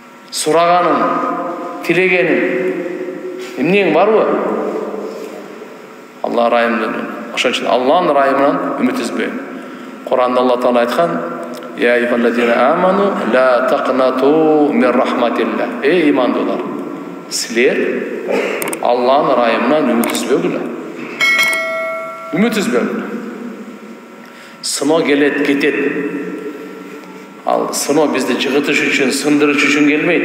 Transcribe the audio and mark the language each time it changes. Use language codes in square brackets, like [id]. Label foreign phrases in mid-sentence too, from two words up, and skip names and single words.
[ky] сураганың, тилегенің, эмнең барбы? Алла райымдылыгы. Ошон үчүн Алланын райымынан үмүт үзбөйүн. Куранда Алла Таала айткан: [ar] "يا أيها الذين آمنوا لا تقنطوا من رحمة الله". [ky] Эй имандуулар, силер Алланын райымынан үмүт үзбөгүлө. Үмүт үзбөгүлө. Сыноо келет, кетет. Ал сыноо бизди жыгытыш үчүн, сындырыш үчүн келбейт.